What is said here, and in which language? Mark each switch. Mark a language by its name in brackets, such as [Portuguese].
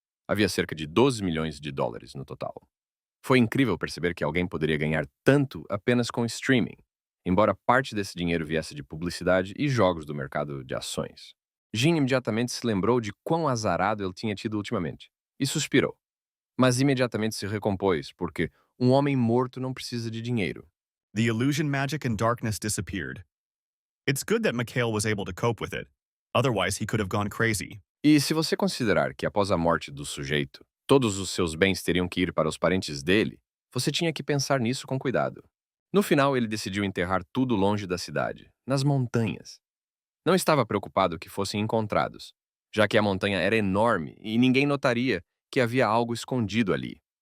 [Portuguese] Havia cerca de 12 milhões de dólares no total. Foi incrível perceber que alguém poderia ganhar tanto apenas com streaming, embora parte desse dinheiro viesse de publicidade e jogos do mercado de ações. Jean imediatamente se lembrou de quão azarado ele tinha tido ultimamente e suspirou. Mas imediatamente se recompôs, porque um homem morto não precisa de dinheiro. [English] The illusion magic and darkness disappeared. It's good that Mikhail was able to cope with it. Otherwise, he could have gone crazy. [Portuguese] E se você considerar que após a morte do sujeito, todos os seus bens teriam que ir para os parentes dele, você tinha que pensar nisso com cuidado. No final, ele decidiu enterrar tudo longe da cidade, nas montanhas. Não estava preocupado que fossem encontrados, já que a montanha era enorme e ninguém notaria que havia algo escondido ali.